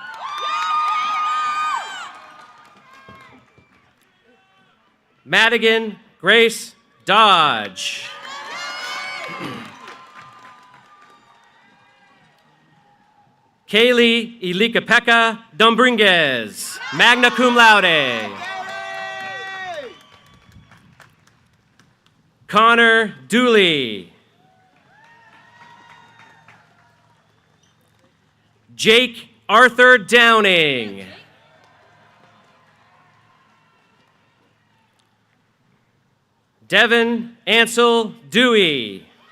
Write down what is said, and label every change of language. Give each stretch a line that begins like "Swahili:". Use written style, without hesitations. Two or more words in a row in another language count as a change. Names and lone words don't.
English: Madigan Grace Dodge. Kaylee Ilikapeka Dombringuez,
Latin: magna cum laude.
English: Connor Dooley. Jake Arthur Downing. Devin Ansel Dewey.